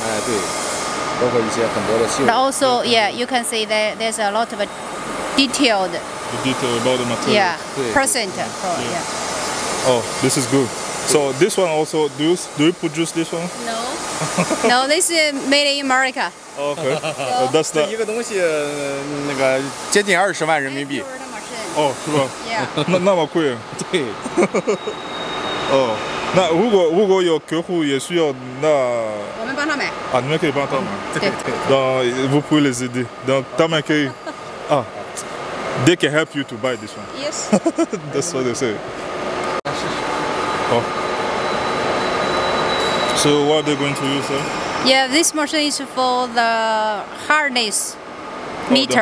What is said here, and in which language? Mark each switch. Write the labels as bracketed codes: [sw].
[zh] 对。包括一些很多的细。 [en] But also, you can see that there's a lot of detailed. The detail about the material. Yeah, percent. Oh, this is good. So this one also, do you produce this one? No, this is made in America. Okay. That's the [zh] 一个东西那个接近20万人民币。哦，是吧？ [en] Yeah. [zh] 那么贵啊？对。哦，那如果有客户也需要，那我们帮他买。啊，你们可以帮他买。对。 [fr] vous pouvez les aider. Donc, [zh] 他们可以啊 [en] they can help you to buy this one. Yes. That's what they say. Oh. So what are they going to use then? Yeah, this machine is for the hardness meter.